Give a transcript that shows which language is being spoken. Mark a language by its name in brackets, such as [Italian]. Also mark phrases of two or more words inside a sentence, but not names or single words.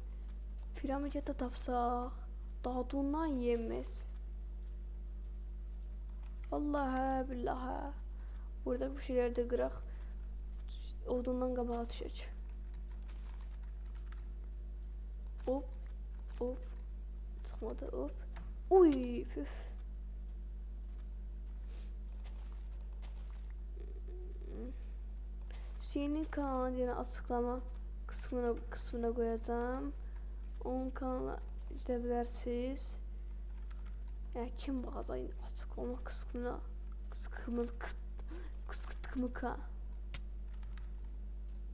[Azerbaijani] Piramid da tapsaq, dadından yeməz. [Arabic] Vallahi billahi. [Azerbaijani] Burada bu şeyləri də qıraq. Odundan qabağa düşək. Hop. Çıxmadı, hop. Uy, püf. [Turkish] Hüseyin'in kanalına açıklama kısmına koyacağım. Onun kanalına gidebilirsiniz. Yani kim bakacak açıklama kısmına?